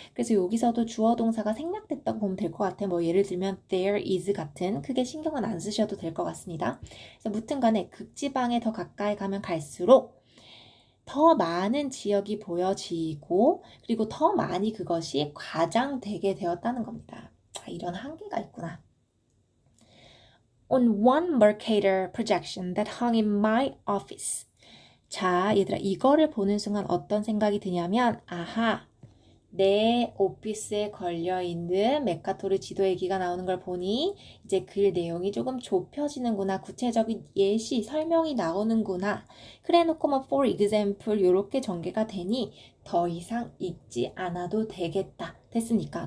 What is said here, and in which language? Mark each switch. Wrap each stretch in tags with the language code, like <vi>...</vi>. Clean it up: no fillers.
<ko>그래서 여기서도 주어 동사가 생략됐다고 보면 될 것 같아. 뭐 예를 들면 there is 같은 크게 신경은 안 쓰셔도 될 것 같습니다. 그래서 무튼 간에 극지방에 더 가까이 가면 갈수록 더 많은 지역이 보여지고 그리고 더 많이 그것이 과장되게 되었다는 겁니다. 이런 한계가 있구나.</ko> <en>On one Mercator projection that hung in my office.</en> <ko>자, 얘들아, 이거를 보는 순간 어떤 생각이 드냐면, 아하, 내 오피스에 걸려있는 메카토르 지도 얘기가 나오는 걸 보니 이제 글 내용이 조금 좁혀지는구나. 구체적인 예시, 설명이 나오는구나. 그래 놓고 뭐 for example 이렇게 전개가 되니 더 이상 읽지 않아도 되겠다. 됐습니까?</ko>